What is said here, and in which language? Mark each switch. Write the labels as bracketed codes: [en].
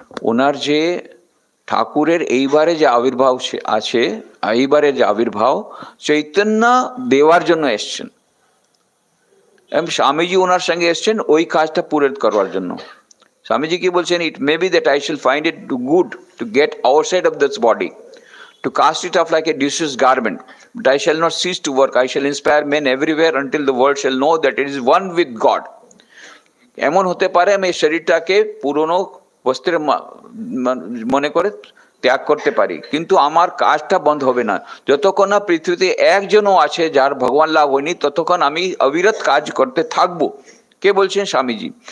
[bn] ওনার যে ঠাকুরের এইবারে যে আবির্ভাব আছে, এইবারে যে আবির্ভাব চৈতন্য দেওয়ার জন্য এসছেন। স্বামীজি ওনার সঙ্গে এসছেন ওই কাজটা পূরণ করবার জন্য। স্বামীজি কি বলছেন, [en] It may be that I shall find it good to get outside of this body, to cast it off like a disused garment. But I shall not cease to work. I shall inspire men everywhere until the world shall know that it is one with God. [bn] এমন হতে পারে আমি এই শরীরটাকে পুরনো বস্ত্রের মনে করে ত্যাগ করতে পারি, কিন্তু আমার কাজটা বন্ধ হবে না। যতক্ষণ না পৃথিবীতে একজনও আছে যার ভগবান লাভ হয়নি, ততক্ষণ আমি অবিরত কাজ করতে থাকবো। কে বলছেন? স্বামীজি।